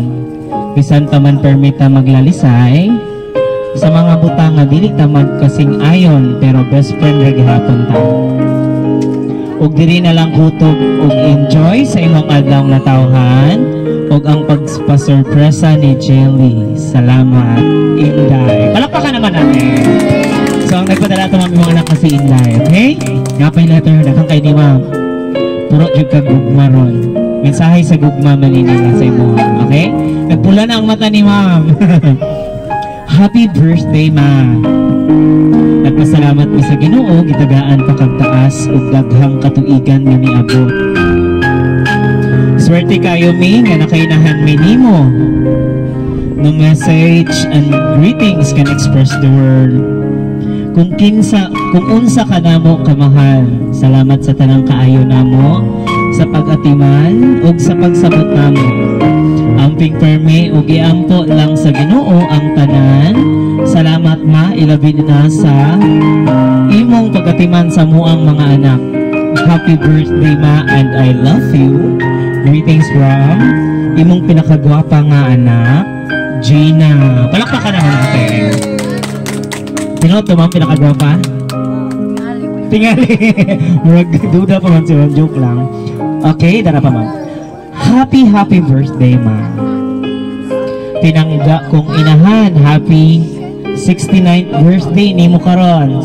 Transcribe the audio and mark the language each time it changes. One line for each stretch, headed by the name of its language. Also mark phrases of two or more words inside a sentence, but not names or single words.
Cebuano: Bisan ta man permita maglalisay sa mga butang nga dili ta magkasing ayon pero
English: best friend
Cebuano: ra gihapon ta. Ug diri na lang kutob ug enjoy sa imong adlaw natawhan ug ang pagpasurpresa ni Jelly. Salamat, Inday.
Filipino: Palakpakan naman natin. So, ang nagpadala ito mga anak na si Inday, okay?
Cebuano: Nga pa yung letter, nakang kay ni ma'am. Puro yung kagugma ron. Mensahe sa gugma maninila sa imo, okay? Nagpula na ang mata ni ma'am.
English: Happy birthday, ma'am.
Cebuano: Nagpasalamat mi sa Ginoo, gitagaan pa kag taas ug daghang katuigan nga niabot. Swerte kayo mi nga nakainahan mi nimo.
English: No message and greetings can express the world.
Cebuano: Kung unsa ka namo kamahal, salamat sa tanang kaayo namo, sa pag-atiman ug sa pagsabot namo. Amping permi ug iampo lang sa Ginoo ang tanan. Salamat ma, ilabi na sa imong pag-atiman sa muang mga anak.
English: Happy birthday ma and I love you. Greetings from
Cebuano: imong pinakagwapa nga anak, Gina.
Filipino: Palakpakan naman natin. Sino ito ma'am pinakagwapa? Tingali.
Cebuano: Murag duda pa man siya.
Filipino: Joke lang.
Cebuano: Okay, dara pa ma'am.
English: Happy birthday ma'am.
Cebuano: Tinangga kong inahan.
English: Happy 69th birthday
Cebuano: ni mo karon.